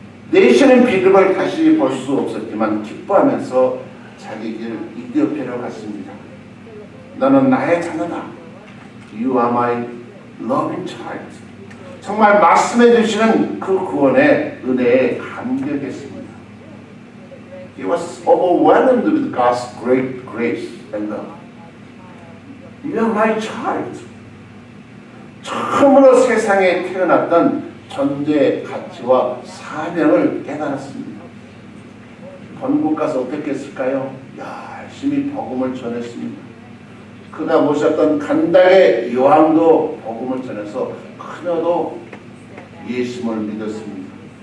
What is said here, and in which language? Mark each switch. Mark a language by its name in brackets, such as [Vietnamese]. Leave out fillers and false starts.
[Korean] 내시는 빌립을 다시 볼 수 없었지만 기뻐하면서 자기 길 이디오피아로 갔습니다. 너는 나의 자녀다. [English] You are my loving child. [Korean] 정말 말씀해 주시는 그 구원의 은혜에 감격했습니다. [English] He was overwhelmed with God's great grace and love. You are my child. [Korean] 처음으로 세상에 태어났던 존재의 가치와 사명을 깨달았습니다. 본국 가서 어떻게 했을까요? 열심히 복음을 전했습니다. 그가 모셨던 간다의 요한도 복음을 전해서 그녀도 예수님을 믿었습니다.